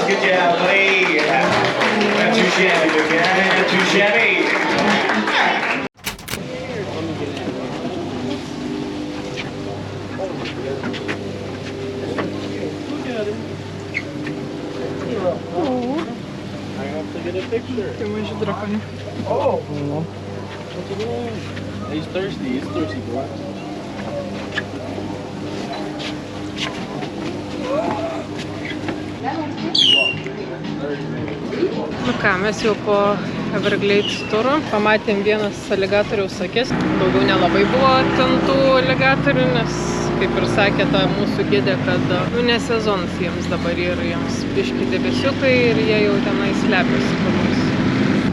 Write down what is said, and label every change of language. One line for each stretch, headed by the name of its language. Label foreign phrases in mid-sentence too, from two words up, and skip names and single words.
English: Good job, buddy. Not too shabby, big guy. Not too shabby. I have to get a picture.
Lithuanian: Tai maži drakonai.
English: Oh. He's thirsty. He's thirsty, boy.
Lithuanian: Nu ką, mes jau po Everglades turų pamatėm vienas aligatoriaus akis. Daugiau nelabai buvo ten tų aligatorių, nes kaip ir sakė ta mūsų gidė, kad ne sezonas jiems dabar ir jiems biški debesiukai ir jie jau tenai slepiasi kur nors.